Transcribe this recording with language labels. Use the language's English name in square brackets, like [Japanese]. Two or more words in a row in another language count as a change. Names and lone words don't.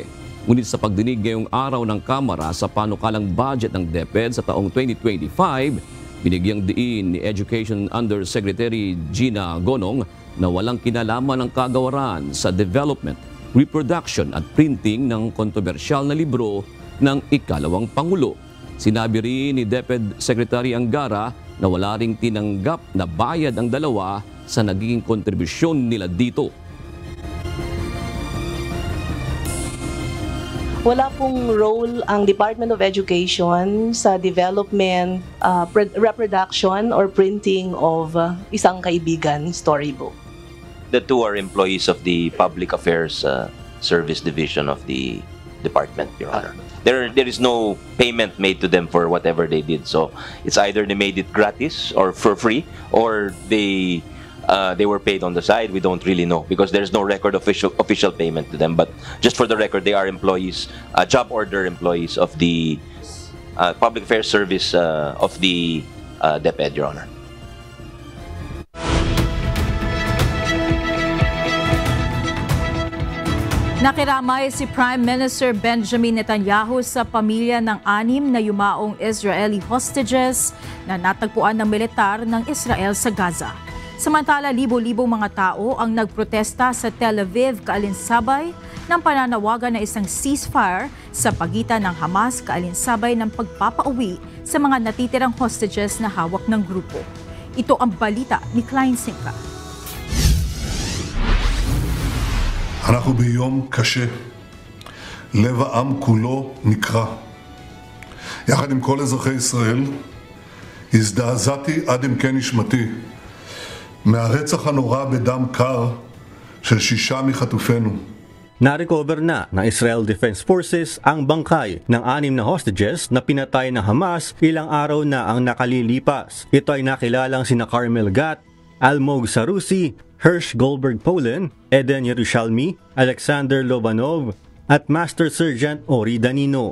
[Filipino] Ngunit sa pagdinig ngayong araw ng Kamara sa panukalang budget ng DepEd sa taong 2025, binigyang diin ni Education Undersecretary Gina Gonong na walang kinalaman ng kagawaran sa [English] development, reproduction [Filipino] at printing ng kontrobersyal na libro ng ikalawang Pangulo. Sinabi rin ni DepEd Secretary Angara na wala ring tinanggap na bayad ang dalawa sa naging kontribusyon nila dito. Wala pong role ang Department of Education sa [English] development, reproduction or printing of [Filipino] Isang Kaibigan storybook. [English] The two are employees of the Public Affairs Service Division of the department, Your Honor. There is no payment made to them for whatever they did. So it's either they made it gratis or for free, or they were paid on the side. We don't really know because there's no record of official payment to them. But just for the record, they are employees, job order employees of the Public Affairs Service of the DepEd, Your Honor. [Filipino] Nakiramay si Prime Minister Benjamin Netanyahu sa pamilya ng 6 na yumaong [English] Israeli hostages [Filipino] na natagpuan ng militar ng Israel sa Gaza. Samantala, libo-libong mga tao ang nagprotesta sa Tel Aviv kaalinsabay ng pananawagan na isang ceasefire sa pagitan ng Hamas kaalinsabay ng pagpapauwi sa mga natitirang hostages na hawak ng grupo. Ito ang balita ni Klein Sinka. [Hebrew] אנחנו ביום קשה, לב העם כולו נקרע. יחד עם כל אזרחי ישראל, הזדעזעתי עד עמקי נשמתי מהרצח הנורא בדם קר של 6 מחטופינו. [Filipino] Na-recover na ng Israel Defense Forces ang bangkay ng 6 na hostages na pinatay ng Hamas ilang araw na ang nakalilipas. Ito ay nakilalang sina Carmel Gat, Almog Sarusi, Hersh Goldberg Polen, Eden Yerushalmi, Alexander Lobanov, at Master Sergeant Ori Danino.